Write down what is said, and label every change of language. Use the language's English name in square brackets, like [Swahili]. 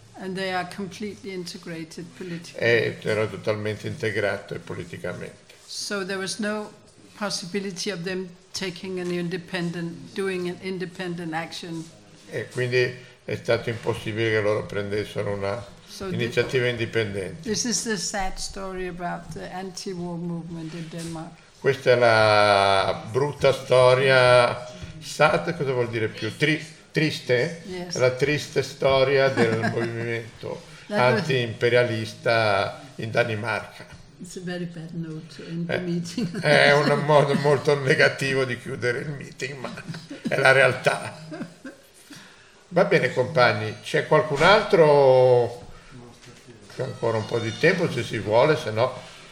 [English] And they are completely integrated politically. [Italian] Era totalmente integrato politicamente. [English] So there was no possibility of them taking doing an independent action. [Italian] E quindi è stato impossibile che loro prendessero una iniziativa indipendente. [English] This is the sad story about the anti-war movement in Denmark. [Italian] questa è una brutta storia. Sad cosa vuol dire più? Triste? [English] Yes. [Italian] La triste storia del movimento anti-imperialista in Danimarca. [English] It's a very bad note in the meeting. [Italian] È un modo molto negativo di chiudere il meeting, ma è la realtà. Va bene, compagni, c'è qualcun altro? C'è ancora un po' di tempo se si vuole, se no.